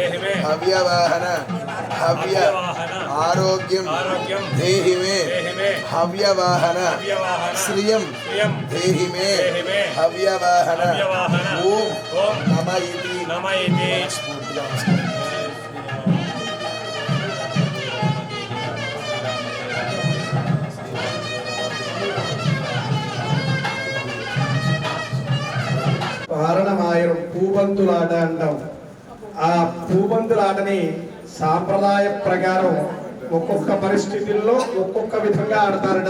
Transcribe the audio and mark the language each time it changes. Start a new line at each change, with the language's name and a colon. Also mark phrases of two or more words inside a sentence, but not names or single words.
Sanskrit: हव्यवाहन हव्य आरोग्यं देहि मे हव्यवाहन श्रियं देहि मे हव्यवाहन ओम नमः इति
Telugu: పారణమాయరం పూబంతులాట అంటాం. ఆ పూబంతులాటని సాంప్రదాయ ప్రకారం ఒక్కొక్క పరిస్థితుల్లో ఒక్కొక్క విధంగా ఆడతారట.